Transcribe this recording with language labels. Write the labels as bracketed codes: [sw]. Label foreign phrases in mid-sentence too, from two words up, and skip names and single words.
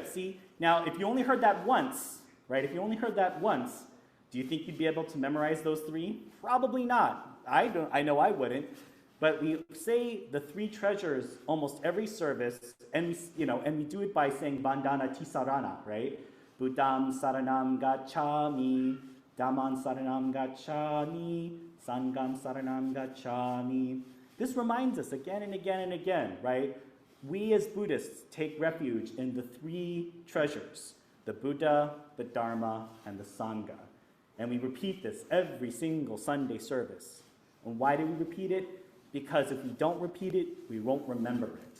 [en] See, now if you only heard that once, right? If you only heard that once, do you think you'd be able to memorize those three? Probably not. I know I wouldn't. But we say the three treasures almost every service, and we do it by saying Bandhana Tisarana, right? [pi] Buddham Saranam Gacchami, Dhammam Saranam Gacchami, Sangham Saranam Gacchami. [en] This reminds us again and again and again, right? We as Buddhists take refuge in the three treasures, the Buddha, the Dharma, and the Sangha. And we repeat this every single Sunday service. And why do we repeat it? Because if we don't repeat it, we won't remember it.